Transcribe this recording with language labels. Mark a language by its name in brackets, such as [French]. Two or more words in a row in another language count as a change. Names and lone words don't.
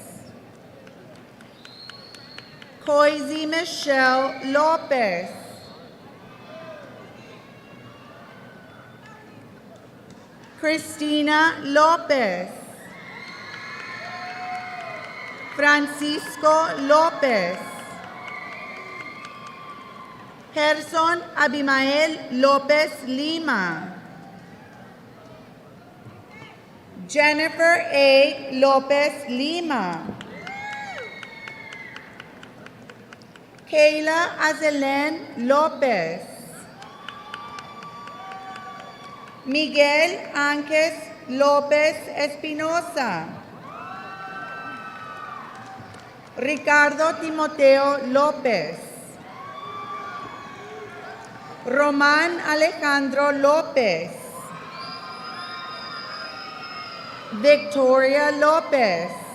[Spanish] Coisy Michelle Lopez, Cristina Lopez, Francisco Lopez, Gerson Abimael Lopez Lima, Jennifer A. Lopez Lima, Kayla Azelen Lopez, Miguel Ánquez López Espinosa, Ricardo Timoteo López, Román Alejandro López, Victoria López,